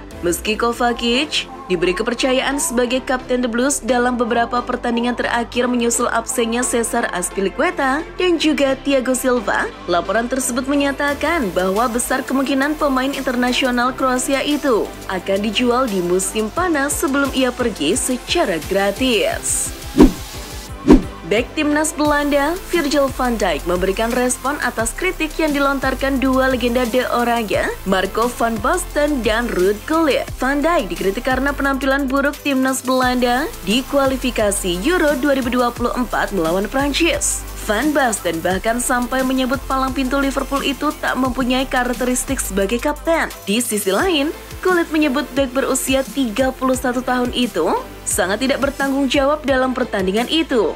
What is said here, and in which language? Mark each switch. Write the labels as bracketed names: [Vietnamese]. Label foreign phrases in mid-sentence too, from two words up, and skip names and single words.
[Indonesian] Meski Kovacic diberi kepercayaan sebagai kapten The Blues dalam beberapa pertandingan terakhir menyusul absennya Cesar Azpilicueta dan juga Thiago Silva, laporan tersebut menyatakan bahwa besar kemungkinan pemain internasional Kroasia itu akan dijual di musim panas sebelum ia pergi secara gratis. Bek timnas Belanda, Virgil van Dijk memberikan respon atas kritik yang dilontarkan dua legenda De Oranje, Marco van Basten dan Ruud Gullit. Van Dijk dikritik karena penampilan buruk timnas Belanda di kualifikasi Euro 2024 melawan Prancis. Van Basten bahkan sampai menyebut palang pintu Liverpool itu tak mempunyai karakteristik sebagai kapten. Di sisi lain, Gullit menyebut bek berusia 31 tahun itu sangat tidak bertanggung jawab dalam pertandingan itu.